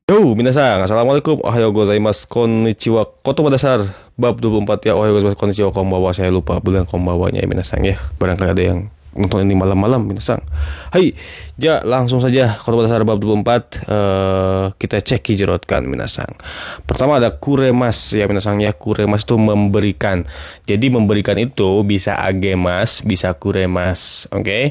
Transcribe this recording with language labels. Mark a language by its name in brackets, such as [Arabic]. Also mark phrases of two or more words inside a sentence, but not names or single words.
[Japanese] 皆さん、Assalamualaikum、おはようございます、こんにちは、言葉 [Indonesian] dasar, bab 24 ya, [Japanese] おはようございます、こんにちは、こんばんは, [Indonesian] saya lupa bilang konbanwanya ya Minasan ya, barangkali ada yang nonton ini malam-malam Minasan. Hai, ya langsung saja, kotoba dasar bab 24, kita cek hijrotkan Minasan. Pertama ada kuremas ya Minasan ya, kuremas itu memberikan, jadi memberikan itu bisa agemas, bisa kuremas, oke?